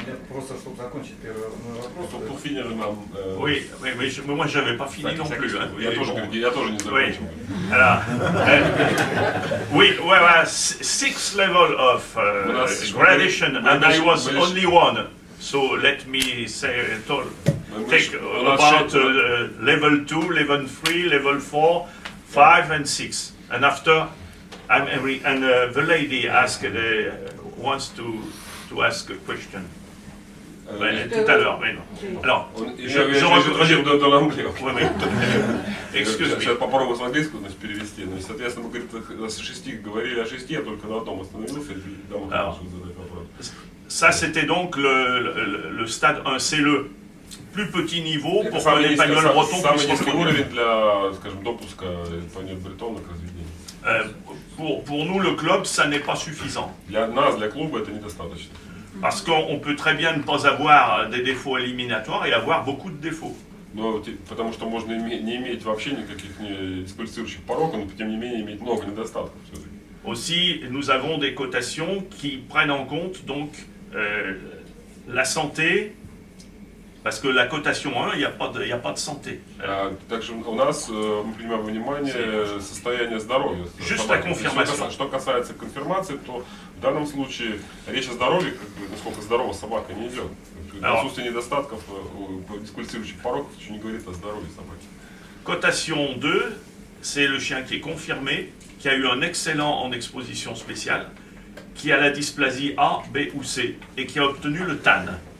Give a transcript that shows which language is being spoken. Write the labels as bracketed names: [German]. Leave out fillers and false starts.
[Russian] Просто, чтобы закончить первый вопрос. [French] Pour finir, Oui, mais moi j'avais pas fini non plus. Hein. [Russian] Я тоже не закончил. [English] Alors, well, 6 levels of gradation, and I was only one. So let me say, take about level 2, level 3, level 4, 5 and 6. And after, the lady asked, wants to ask a question. [French] Tout à l'heure, mais non. Alors, je dans l'anglais. [English] Excuse me. [Russian] Сейчас попробую с английского перевести. Соответственно, мы говорили о 6, я только на одном остановился, и дам задать вопрос. [French] Ça, c'était donc le stade 1. C'est le plus petit niveau pour que l'épagnol breton puisse reproduire. [Russian] Самый низкий уровень для, скажем, допуска épagnol бретона к разведению. [French] Pour nous, le club, ça n'est pas suffisant. [Russian] Для нас, для клуба, это недостаточно. [French] Parce qu'on peut très bien ne pas avoir des défauts éliminatoires et avoir beaucoup de défauts. [Russian] Но, потому что можно не иметь вообще никаких дисквалифицирующих пороков, но тем не менее иметь много недостатков все-таки. [French] Aussi, nous avons des cotations qui prennent en compte donc la santé, parce que la cotation 1, il n'y a pas de santé. [Russian] Также у нас мы принимаем во внимание состояние здоровья. [French] Juste la confirmation. [Russian] Что касается конфирмации, то в данном случае речь о здоровье, насколько здорова собака, не идет. Отсутствие недостатков, дисквалифицирующих пороков, ничего не говорит о здоровье собаки. [French] Cotation 2, c'est le chien qui est confirmé, qui a eu un excellent en exposition spéciale, qui a la dysplasie A, B ou C, et qui a obtenu le TAN.